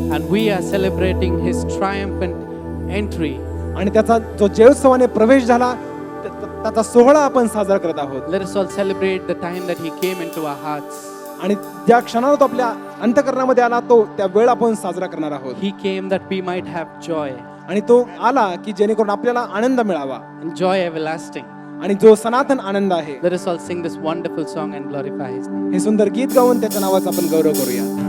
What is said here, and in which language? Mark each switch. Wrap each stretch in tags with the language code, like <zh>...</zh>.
<en>and we are celebrating his triumphant entry.</en> <mr>आणि त्याचा जो जयोत्सवाने प्रवेश झाला त्याचा सोहळा आपण साजरा करत आहोत.</mr> <en>Let us all celebrate the time that he came into our hearts.</en> <mr>आणि ज्या क्षणाला तो आपल्या अंतःकरणामध्ये आला तो त्या वेळ आपण साजरा करणार आहोत.</mr> <en>He came that we might have joy</en> <mr>आणि तो आला की जेणेकरून आपल्याला आनंद मिळावा</mr> <en>and joy everlasting.</en> <mr>आणि जो सनातन आनंद आहे.</mr> <en>Let us all sing this wonderful song and glorify his name.</en> <mr>हे सुंदर गीत गाऊन त्याच्या नावाचा आपण गौरव करूया.</mr>